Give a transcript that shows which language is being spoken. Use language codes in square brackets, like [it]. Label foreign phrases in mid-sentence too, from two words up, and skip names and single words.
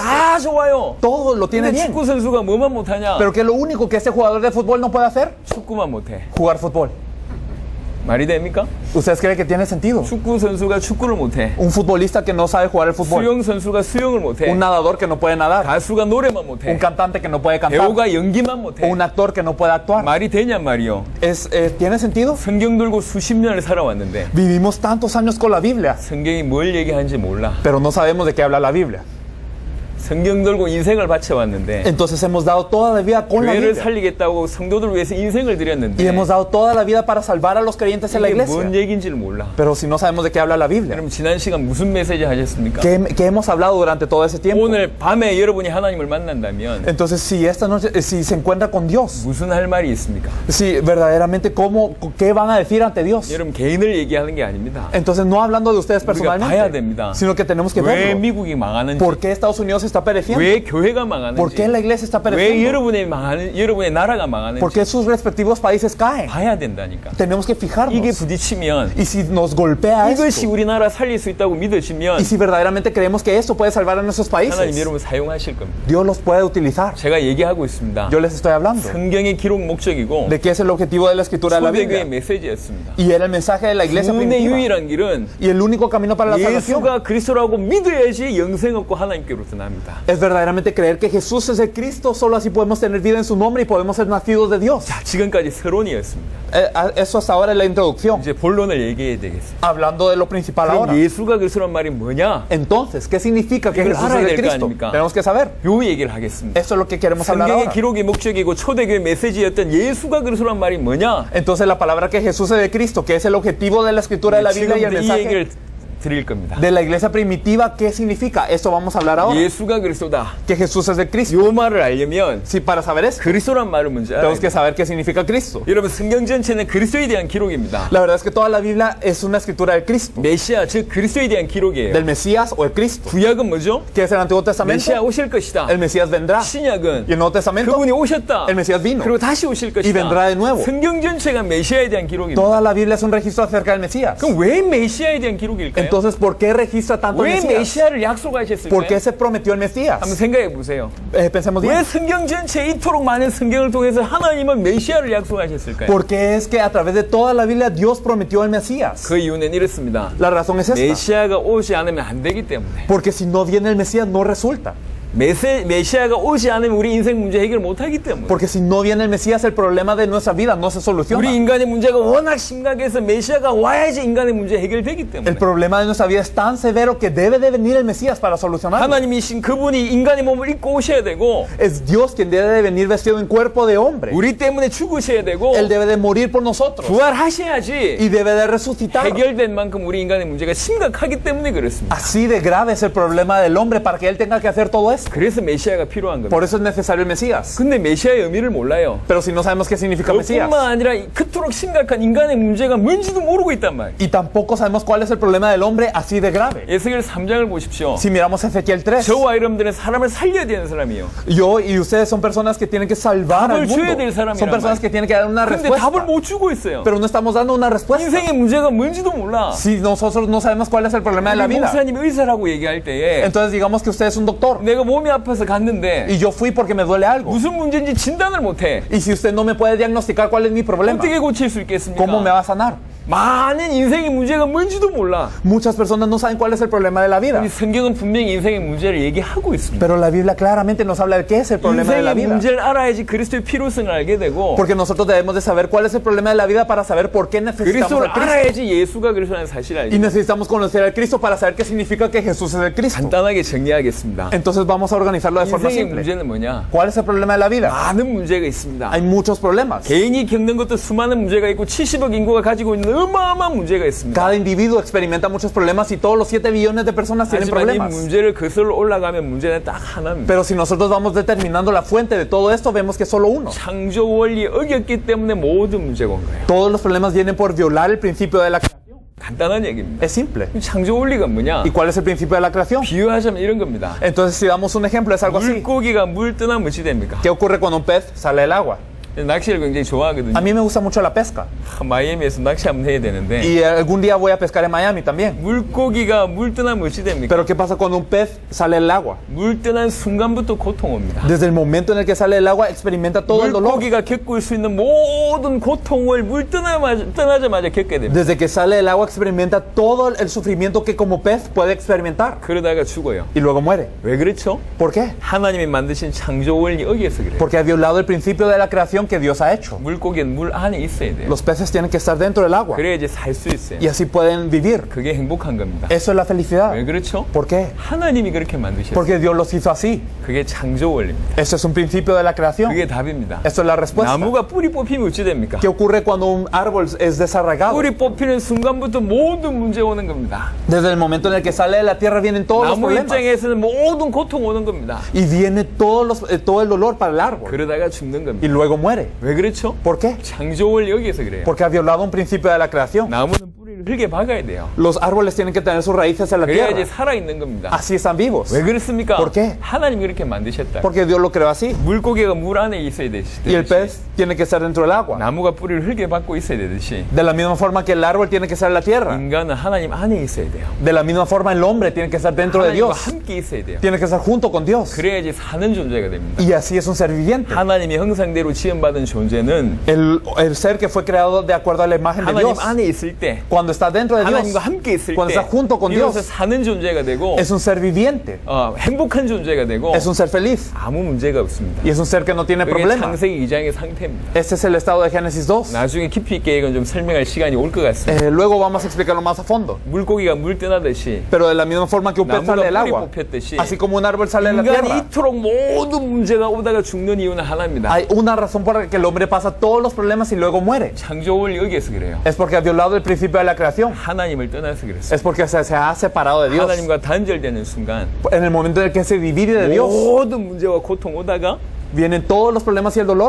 [ko] 다 좋아요. [es] Todo lo tiene [ko] 근데 [es] bien. [ko] 축구 선수가 뭐만 못하냐? [es] Pero que lo único que ese jugador de fútbol no puede hacer, [ko] 축구만 못해. [es] jugar fútbol. [ko] 말이 됩니까? [es] ¿Ustedes creen que tiene sentido? [ko] 축구 선수가 축구를 못해. [es] Un futbolista que no sabe jugar el fútbol, [ko] 수영 선수가 수영을 못해. [es] un nadador que no puede nadar, [ko] 가수가 노래만 [es] un [ko] 못해. [es] cantante que no puede cantar, [ko] 배우가 연기만 [es] o [ko] 못해. [es] un actor que no puede actuar. [ko] 말이 되냔 말이요. [es] ¿Tiene sentido? [ko] 성경 들고 수십 년을 살아왔는데 [es] Vivimos tantos años con la Biblia, [ko] 성경이 뭘 얘기하는지 몰라. [es] pero no sabemos de qué habla la Biblia. [ko] 성경 들고 인생을 바쳐왔는데 [es] Entonces hemos dado toda la vida con la [ko] 교회를 [es] Biblia. [ko] 살리겠다고 성도들 위해서 인생을 [es] Y [ko] 드렸는데 [es] hemos dado toda la vida para salvar a los creyentes en la [ko] 이게 [es] iglesia. [ko] 뭔 얘기인지를 몰라. [es] Pero si no sabemos de qué habla la Biblia, [ko] 여러분 지난 시간 무슨 메시지 하셨습니까? [es] ¿qué hemos hablado durante todo ese tiempo? [ko] 오늘 밤에 여러분이 하나님을 만난다면 [es] Entonces, si esta noche, si se encuentra con Dios, [ko] 무슨 할 말이 있습니까? [es] si verdaderamente qué van a decir ante Dios. [ko] 여러분 개인을 얘기하는 게 아닙니다. [es] Entonces, no hablando de ustedes [ko] 우리가 봐야 됩니다. [es] personalmente, sino que tenemos que [ko] 왜 [es] verlo. [ko] 미국이 망하는지, [es] ¿Por qué Estados Unidos está pereciendo? [ko] 왜 교회가 [es] ¿Por qué [ko] 망하는지, [es] la iglesia está [ko] 왜 [es] pereciendo? [ko] 여러분의 나라가 [es] ¿Por [ko] 망하는지 [es] qué sus respectivos países caen? [ko] 봐야 된다니까. [es] Tenemos que [ko] 이게 [es] fijarnos. [ko] 부딪히면 [es] Y si nos golpea [ko] 이것이 [es] esto, [ko] 우리나라 살릴 수 있다고 믿으시면 [es] y si verdaderamente creemos que esto puede salvar a nuestros [ko] 하나님 [es] países, [ko] 여러분 사용하실 겁니다. [es] Dios los puede utilizar. [ko] 제가 얘기하고 있습니다. [es] Yo les estoy hablando [ko] 성경의 기록 목적이고 [es] de qué es el objetivo de la escritura de la [ko] 초대교회의 [es] Biblia. [ko] 메시지였습니다. [es] Y era el mensaje de la iglesia [ko] 구원의 [es] primitiva. [ko] 유일한 길은 [es] Y el único camino para la salvación [ko] 예수가 그리스도라고 믿어야지 영생 얻고 하나님께로서 납니다. [es] es verdaderamente creer que Jesús es el Cristo. Solo así podemos tener vida en su nombre y podemos ser nacidos de Dios. [ko] 지금까지 서론이었습니다. [es] Eso hasta ahora es la introducción. [ko] 이제 본론을 얘기해야 되겠습니다. [es] Hablando de lo principal [ko] 그럼 [es] ahora. [ko] 예수가 그리스도란 말이 뭐냐? [es] Entonces, ¿qué significa que [ko] 이걸 [es] Jesús [ko] 알아야 [es] es [ko] 될 [es] el [ko] 거 [es] Cristo? [ko] 아닙니까? [es] Tenemos que saber. [ko] 요 얘기를 하겠습니다. [es] Eso es lo que queremos hablar [ko] 성경의 [es] ahora. [ko] 기록의 목적이고 초대교회 메시지였던 예수가 그리스도란 말이 뭐냐? [es] Entonces, la palabra que Jesús es el Cristo, que es el objetivo de la escritura de la Biblia y el [ko] 지금부터 이 [es] mensaje [ko] 얘기를 드릴 겁니다. [es] de la iglesia primitiva, ¿qué significa? Esto vamos a hablar ahora. [ko] 예수가 그리스도다. [es] Que Jesús es el Cristo. [ko] 요 말을 알려면 [es] Sí, para saber esto, [ko] 그리스도란 말을 먼저 알아야 [es] tenemos que [ko] 돼요. [es] saber qué significa Cristo. [ko] 여러분 성경 전체는 그리스도에 대한 기록입니다. [es] La verdad es que toda la Biblia es una escritura del Cristo, [ko] 메시아 즉 그리스도에 대한 기록이에요. [es] del Mesías o el Cristo. [ko] 구약은 뭐죠? [es] ¿Qué es el Antiguo [ko] 메시아 [es] Testamento? [ko] 오실 것이다. [es] El Mesías vendrá. [ko] 신약은 [es] Y el Nuevo Testamento, [ko] 그분이 오셨다. [es] el Mesías vino. [ko] 그리고 다시 오실 [es] Y vendrá de [ko] 것이다. [es] nuevo. [ko] 성경 전체가 메시아에 대한 기록입니다. [es] Toda la Biblia es un registro acerca del Mesías. [ko] 그럼 왜 메시아에 대한 기록일까요? [es] Entonces, ¿por qué registra tanto el [ko] 왜 [es] Mesías? [ko] 메시아를 [es] ¿Por qué [ko] 약속하셨을까요? [es] se prometió el Mesías? [ko] 한번 생각해 보세요. [es] Pensemos [ko] 왜 [es] bien. [ko] 성경 전체에 이토록 많은 성경을 통해서 하나님은 메시아를 약속하셨을까요? [es] ¿Por qué es que a través de toda la Biblia Dios prometió el Mesías? [ko] 그 이유는 이렇습니다. [es] La razón es esta. [ko] 메시아가 오지 않으면 안 되기 때문에. [es] Porque si no viene el Mesías no resulta. [ko] 메시아가 오지 않으면 우리 인생 문제 해결 못하기 때문에. [es] Porque si no viene el Mesías el problema de nuestra vida no se [ko] 우리 [es] soluciona. [ko] 인간의 문제가 워낙 심각해서 메시아가 와야지 인간의 문제 해결되기 때문에. [es] El problema de nuestra vida es tan severo que debe de venir el Mesías para solucionarlo. [ko] 하나님이신 그분이 인간의 몸을 입고 오셔야 되고 [es] Es Dios quien debe de venir vestido en cuerpo de hombre. [ko] 우리 때문에 죽으셔야 되고 [es] Él debe de morir por nosotros [ko] 부활하셔야지 [es] y debe de resucitar. [ko] 해결된 만큼 우리 인간의 문제가 심각하기 때문에 그렇습니다. [es] Así de grave es el problema del hombre para que Él tenga que hacer todo esto. [ko] 그래서 메시아가 필요한 겁니다. [es] Por eso es necesario el Mesías. [ko] 근데 메시아의 의미를 몰라요. [es] Pero si no sabemos qué significa Mesías [ko] 그뿐만 아니라 그토록 심각한 인간의 문제가 뭔지도 모르고 있단 말이에요. [es] y tampoco sabemos cuál es el problema del hombre así de grave. [ko] 에스겔 3장을 보십시오. [es] Si miramos Ezequiel 3, [ko] 저와 여러분들은 사람을 살려야 되는 사람이에요. [es] yo y ustedes son personas que tienen que salvar al [ko] 답을 줘야 될 [es] mundo. [ko] 사람이란 [es] Son personas [ko] 말이에요. [es] que tienen que dar una [ko] 근데 답을 [es] respuesta. [ko] 못 주고 있어요. [es] Pero no estamos dando una respuesta. [ko] 인생의 문제가 뭔지도 몰라. [es] Si nosotros no sabemos cuál es el problema de la [ko] 우리 [es] vida. [ko] 목사님이 의사라고 얘기할 때에 [es] Entonces digamos que usted es un doctor [ko] 내가 몸이 아파서 갔는데 [es] y yo fui porque me duele algo. [ko] 무슨 문제인지 진단을 못해. [es] Y si usted no me puede diagnosticar cuál es mi problema, [ko] 어떻게 고칠 수 있겠습니까? [es] ¿cómo me va a sanar? [ko] 많은 인생의 문제가 뭔지도 몰라. [es] Muchas personas no saben cuál es el problema de la vida. [ko] 이 성경은 분명히 인생의 문제를 얘기하고 있습니다. [es] Pero la Biblia claramente nos habla de qué es el problema de la [ko] 인생의 [es] vida. [ko] 문제를 알아야지 그리스도의 필요성을 알게 되고 [es] Porque nosotros debemos de saber cuál es el problema de la vida para saber por qué necesitamos [ko] 그리스도를 [es] al Cristo. [ko] 알아야지 예수가 그리스도라는 사실을 [es] Y [ko] 알게. [es] necesitamos conocer al Cristo para saber qué significa que Jesús es el Cristo. [ko] 간단하게 정리하겠습니다. [es] Entonces vamos a organizarlo de forma [ko] 인생의 [es] simple. [ko] 문제는 뭐냐? [es] ¿Cuál es el problema de la vida? [ko] 많은 문제가 있습니다. [es] Hay muchos problemas. [ko] 개인이 겪는 것도 수많은 문제가 있고 70억 인구가 가지고 있는 어마어마한 문제가 있습니다. [es] Cada individuo experimenta muchos problemas y todos los 7 billones de personas tienen [ko] 하지만 이 [es] problemas. [ko] 문제를 거슬러 올라가면 문제는 딱 하나입니다. [es] Pero si nosotros vamos determinando la fuente de todo esto, vemos que es solo uno. [ko] 창조 원리 어겼기 때문에 모든 문제가 온 거예요. [es] Todos los problemas vienen por violar el principio de la creación. [ko] 간단한 얘기입니다. [es] Es simple. [ko] 창조 원리가 뭐냐? [es] ¿Y cuál es el principio de la creación? [ko] 비유하자면 이런 겁니다. [es] Entonces, si damos un ejemplo, es algo así. [ko] 물고기가 물 뜨나 무엇이 됩니까? [es] ¿Qué ocurre cuando un pez sale del agua? [ko] 낚시를 굉장히 좋아하거든요. [es] A mí me gusta mucho la pesca. [ko] 마이애미에서 낚시 한번 해야 되는데 [es] Y algún día voy a pescar en Miami también. [ko] 물고기가 물 뜨나 무엇이 됩니까? [es] Pero ¿qué pasa cuando un pez sale del agua? [ko] 물 뜨는 순간부터 고통 옵니다. [es] Desde el momento en el que sale del agua, experimenta todo el dolor. [ko] 물고기가 겪을 수 있는 모든 고통을 물 떠나자마자 겪게 됩니다. [es] Desde que sale del agua, experimenta todo el sufrimiento que como pez puede experimentar. [ko] 그러다가 죽어요. [es] Y luego muere. [ko] 왜 그렇죠? [es] ¿Por qué? [ko] 하나님이 만드신 창조 원리 어기에서 그래요. [es] Porque ha violado el principio de la creación que Dios ha hecho. [ko] 물고기는 물 안에 있어야 돼요. [es] Los peces tienen que estar dentro del agua. [ko] 그래야지 살 수 있어요. [es] Y así pueden vivir. [ko] 그게 행복한 겁니다. [es] Eso es la felicidad. [ko] 왜 그렇죠? [es] ¿Por qué? [ko] 하나님이 그렇게 만드셨어요. [es] Porque Dios los hizo así. [ko] 그게 창조 원리입니다. [es] Eso es un principio de la creación. [ko] 그게 답입니다. [es] Eso es la respuesta. [ko] 나무가 뿌리 뽑히면 어찌 됩니까? [es] ¿Qué ocurre cuando un árbol es desarraigado? [ko] 뿌리 뽑히는 순간부터 모든 문제 오는 겁니다. [es] Desde el momento en el que sale de la tierra vienen todos los [ko] 나무 [es] problemas. [ko] 입장에서는 모든 고통 오는 겁니다. [es] Y viene todo el dolor para el árbol. [ko] 그러다가 죽는 [es] Y [ko] 겁니다. [es] luego muere. [ko] 왜 그렇죠? [es] ¿Por qué? [ko] 창조 원리 여기에서 그래요. [es] Porque ha violado un principio de la creación. [ko] 나무는 뿌리를 흙에 박아야 돼요. [es] Los árboles tienen que tener sus raíces en la [ko] 그래야지 [es] tierra. [ko] 살아있는 겁니다. [es] Así están vivos. [ko] 왜 그렇습니까? [es] ¿Por qué? [ko] 하나님이 그렇게 만드셨다. [es] Porque Dios lo creó así. [ko] 물고기가 물 안에 있어야 [es] Y el [ko] 되듯이 [es] pez tiene que estar dentro del agua. [ko] 나무가 뿌리를 흙에 박고 있어야 되듯이 [es] De la misma forma que el árbol tiene que estar en la tierra. [ko] 인간은 하나님 안에 있어야 돼요. [es] De la misma forma el hombre tiene que estar dentro de [ko] 하나님과 [es] Dios. [ko] 함께 있어야 돼요. [es] Tiene que estar junto con Dios. [ko] 그래야지 사는 존재가 됩니다. [es] Y así es un ser viviente. [ko] 하나님의 형상대로 지음받은 존재는 [es] El ser que fue creado de acuerdo a la imagen de [ko] 하나님 [es] Dios. [ko] 안에 있을 때 [es] Cuando está dentro de Dios. [ko] 하나님과 함께 있을 [es] Cuando [ko] 때 [es] está junto con [ko] 비로소 [es] Dios. [ko] 사는 존재가 되고 [es] Es un ser viviente. [ko] 행복한 존재가 되고 [es] Es un ser feliz. [ko] 아무 문제가 없습니다. [es] Y es un ser que no tiene [ko] 그게 [es] problemas. [ko] 창세기 2장의 상태입니다. [es] Este es el estado de Génesis 2. [ko] 나중에 깊이 있게 이건 좀 설명할 시간이 올 것 같습니다. [es] Luego vamos a explicarlo más a fondo. [ko] 물고기가 물 떠나듯이 [es] Pero de la misma forma que un pez sale del [ko] 나무가 뿌리 [es] agua. [ko] 뽑혔듯이 [es] Así como un árbol sale de la [ko] 인간이 [es] tierra. [ko] 이토록 모든 문제가 오다가 죽는 이유는 하나입니다. [es] Hay una razón por la que el hombre pasa todos los problemas y luego muere. [ko] 창조 원리 여기에서 그래요. [es] Es porque ha violado el principio de la creación. [ko] 하나님을 떠나서 그랬어요. [es] Es porque se ha separado de Dios. [ko] 하나님과 단절되는 순간 [es] En el momento en el que se divide de Dios, [ko] 모든 문제와 고통 오다가 [es] vienen todos los problemas y el dolor